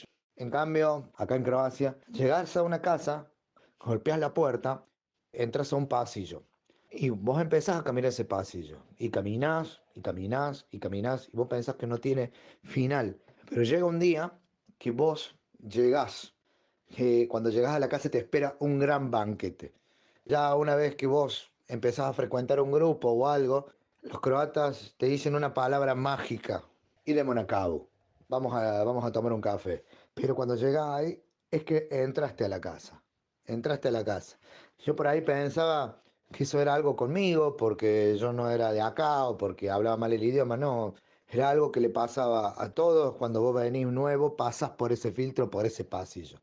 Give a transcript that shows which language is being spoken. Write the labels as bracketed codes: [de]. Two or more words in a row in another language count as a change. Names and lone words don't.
[es] En cambio, acá en Croacia, llegás a una casa, golpeas la puerta, entras a un pasillo y vos empezás a caminar ese pasillo y caminás y caminás y caminás y vos pensás que no tiene final. Pero llega un día que vos llegás, que cuando llegás a la casa te espera un gran banquete. Ya una vez que vos empezás a frecuentar un grupo o algo, los croatas te dicen una palabra mágica, [hr] idemo na kavu, [es] vamos a tomar un café. Pero cuando llegás ahí, es que entraste a la casa. Yo por ahí pensaba que eso era algo conmigo, porque yo no era de acá o porque hablaba mal el idioma, no. Era algo que le pasaba a todos cuando vos venís nuevo, pasas por ese filtro, por ese pasillo.